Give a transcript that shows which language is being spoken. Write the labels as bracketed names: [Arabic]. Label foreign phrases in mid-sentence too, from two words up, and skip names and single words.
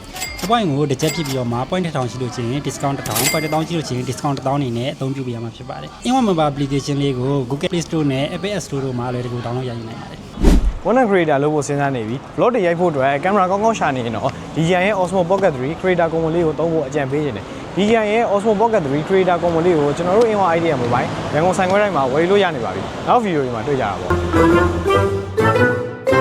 [Burmese] point ကိုတစ်ချက်ဖြစ်ပြီးတော့မှ point 1000ရှိလို့ချင်း discount 1000 point 1000ရှိလို့ချင်း discount 1000အနေနဲ့အသုံးပြုပေးရမှာဖြစ်ပါတယ် In1 Mobile application လေးကို Google Play Store နဲ့ Apple App Store တို့မှာလည်းဒီကို download ရယူနိုင်ပါတယ် [English] content creator [Burmese] လို့ဖို့စဉ်းစားနေပြီ vlog တွေရိုက်ဖို့အတွက် camera ကောင်းကောင်းရှာနေရင်တော့ DJI ရဲ့ Osmo Pocket 3 creator combo လေးကိုသုံးဖို့အကြံပေးနေတယ် DJI ရဲ့ Osmo Pocket 3 creator combo လေးကိုကျွန်တော်တို့ A1 idea mobile ရန်ကုန်ဆိုင်ခွဲတိုင်းမှာဝယ်လို့ရနေပါပြီနောက်ဗီဒီယိုတွေမှာတွေ့ကြတာပေါ့